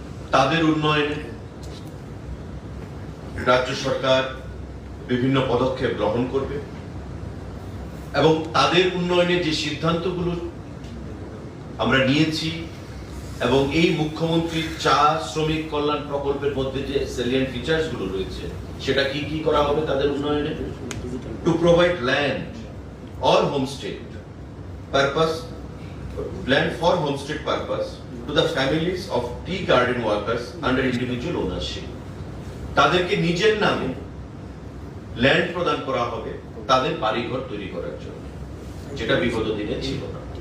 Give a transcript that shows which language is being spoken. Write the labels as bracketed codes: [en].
[bn] তাদের উন্নয়নে রাজ্য সরকার বিভিন্ন পদক্ষেপ গ্রহণ করবে এবং তাদের উন্নয়নে যে সিদ্ধান্তগুলো আমরা নিয়েছি এবং এই মুখ্যমন্ত্রীর চা শ্রমিক কল্যাণ প্রকল্পের মধ্যে যে সেলিয়েন্ট ফিচার্স গুলো রয়েছে সেটা কি কি করা হবে তাদের উন্নয়নে? [en] To provide land or homestead purpose, land for homestead purpose to the families of tea garden workers under individual ownership. [bn] তাদেরকে নিজের নামে ল্যান্ড প্রদান করা হবে তাদের বাড়িঘর তৈরি করার জন্য, যেটা বিগত দিনে ছিল না।